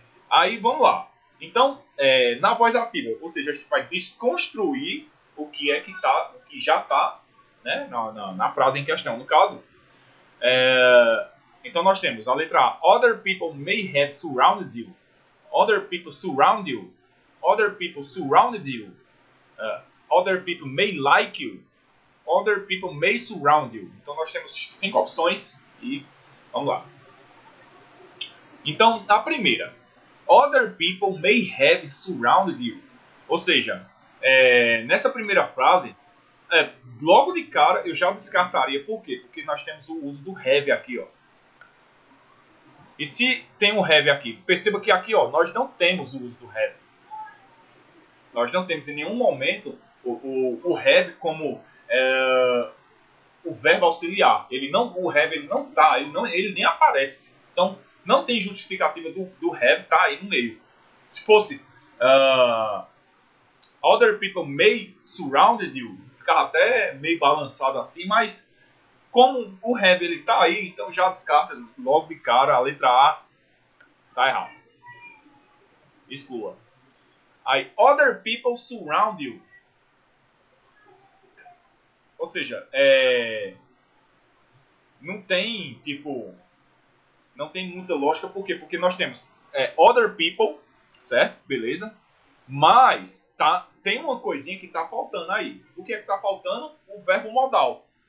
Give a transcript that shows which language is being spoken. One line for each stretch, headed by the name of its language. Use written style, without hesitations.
Portuguese: Aí, vamos lá. Então, na voz ativa, ou seja, a gente vai desconstruir o que já está, né, na frase em questão. No caso, então nós temos a letra A.
English: Other people may have surrounded you. Other people surround you. Other people surrounded you. Other people may like you. Other people may surround you.
Portuguese: Então nós temos 5 opções e vamos lá. Então, a primeira.
English: Other people may have surrounded you.
Portuguese: Ou seja, nessa primeira frase, logo de cara eu já descartaria. Por quê? Porque nós temos o uso do have aqui, ó. E se tem um have aqui, perceba que aqui, ó, nós não temos o uso do have. Nós não temos em nenhum momento o have como o verbo auxiliar. O have ele não tá, ele nem aparece. Então, não tem justificativa do have tá aí no meio. Se fosse
English: other people may surrounded you,
Portuguese: ficava até meio balançado assim, mas como o have ele tá aí, então já descarta logo de cara a letra A tá errado. Exclua.
English: Aí, other people surround you.
Portuguese: Ou seja, não tem, não tem muita lógica. Por quê? Porque nós temos
English: other people,
Portuguese: certo? Beleza? Mas tem uma coisinha que está faltando aí. O que é que está faltando? O verbo modal.